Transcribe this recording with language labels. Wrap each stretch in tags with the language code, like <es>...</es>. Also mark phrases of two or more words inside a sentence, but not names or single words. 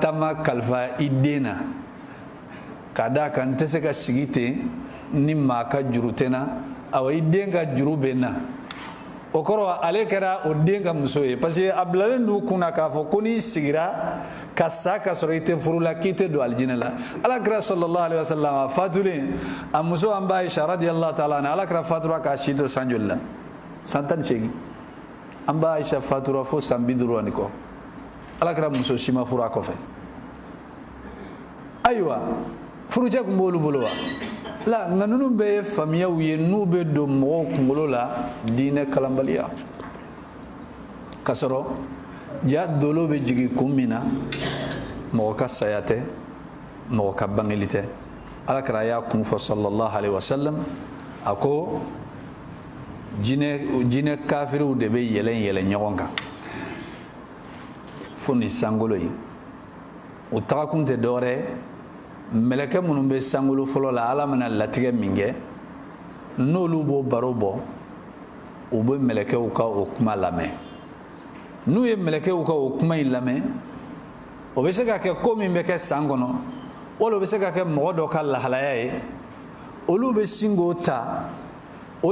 <bm>tama kalifa i den na ka da kan tɛ se ka sigi ten ni maa ka juru tɛ na awa i den ka juru bɛ na o kɔrɔ ale kɛra o den ka muso ye parce que a bilalen d'u kunna k'a fɔ ko n'i sigira ka sa ka sɔrɔ i tɛ furu la k'i tɛ don alijinɛ la alakira</bm> <ar>صلى الله عليه وسلم</ar> <bm>a fatulen a muso an b'a Aisha</bm> <ar>رضي الله تعالى عنها</ar> <bm>alakira fatura k'a si to san joli la san 18 an b'a Aisha fatura fo san 50 ani kɔ alakira muso si ma furu a kɔfɛ ayiwa furucɛ kun b'olu bolo wa la nka ninnu bɛɛ ye faamuyaw ye n'u bɛ don mɔgɔw kunkolo la diinɛ kalanbaliya ka sɔrɔ ja dolo bɛ jigin kun min na mɔgɔ ka saya tɛ mɔgɔ ka bangeli tɛ alakira y'a kun fɔ</bm> <ar>صلى الله عليه وسلم</ar> <bm>a ko jinɛ kafiriw de bɛ yɛlɛn yɛlɛn ɲɔgɔn kan fo ni sankolo ye u tagakun tɛ dɔwɛrɛ mɛlɛkɛ minnu bɛ sankolo fɔlɔ la ala mana latigɛ min kɛ n'olu b'o baro bɔ u bɛ mɛlɛkɛw ka o kuma lamɛn n'u ye mɛlɛkɛw ka o kuma in lamɛn o bɛ se ka kɛ ko min bɛ kɛ san kɔnɔ wala o bɛ se ka kɛ mɔgɔ dɔ ka lahalaya ye olu bɛ sin k'o ta o</bm>